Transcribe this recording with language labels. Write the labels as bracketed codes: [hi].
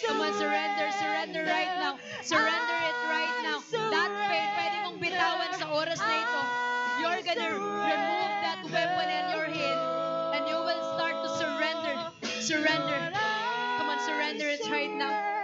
[en] Come on, surrender right now. Surrender it right now. That pain, [tl] pwede mong bitawan sa oras na ito. [en] You're gonna remove that weapon in your hand and you will start to surrender. Surrender. Come on, surrender it right now.